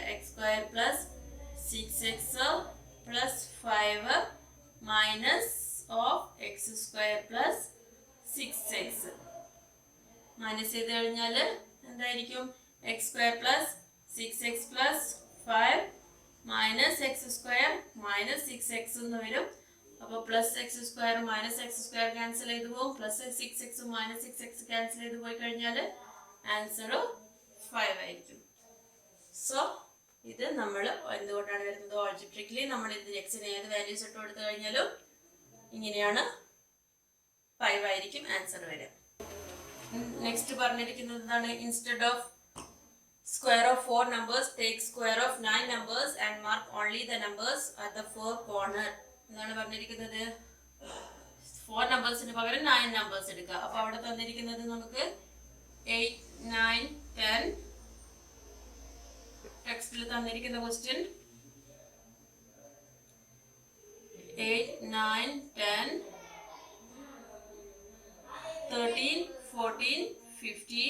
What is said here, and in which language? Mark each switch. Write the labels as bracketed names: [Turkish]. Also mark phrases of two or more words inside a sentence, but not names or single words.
[English] x square plus 6x plus 5 minus of x square plus 6x. [Malayalam] മൈനസ് ചെയ്ത് കഴിഞ്ഞാൽ എന്തായിരിക്കും? [English] x square plus 6x plus 5 minus x square minus 6x [Malayalam] എന്ന് വരും. അപ്പോൾ [English] plus x square minus x square cancel [Malayalam] ചെയ്ത് പോകും. [English] plus 6x minus 6x cancel [Malayalam] ചെയ്ത് പോയി കഴിഞ്ഞാൽ ആൻസർ 5 ആയിരിക്കും. സോ ഇത് നമ്മൾ എന്തുകൊണ്ടാണ് വരുന്നത്? ഓൾജിബ്രിക്കലി നമ്മൾ ഇത് എക്സിന് ഏത് വാല്യൂസ് ഇട്ട് കൊടുത്തു കഴിഞ്ഞാലും ഇങ്ങനെയാണ് 5 ആയിരിക്കും ആൻസർ വരിക. നെക്സ്റ്റ് പറഞ്ഞിരിക്കുന്നത് എന്താണ്? [English] instead of square of 4 numbers, take square of 9 numbers and mark only the numbers at the 4 corner. [Malayalam] എന്താണ് പറഞ്ഞിരിക്കുന്നത്? 4 നമ്പേഴ്സിന് പകരം 9 നമ്പേഴ്സ് എടുക്കുക. അപ്പൊ അവിടെ തന്നിരിക്കുന്നത് നമുക്ക് 8, 9, 10. ടെക്സ്റ്റിൽ തന്നിരിക്കുന്ന ക്വസ്റ്റ്യൻ 8, 9, 10, 13, 14, 15.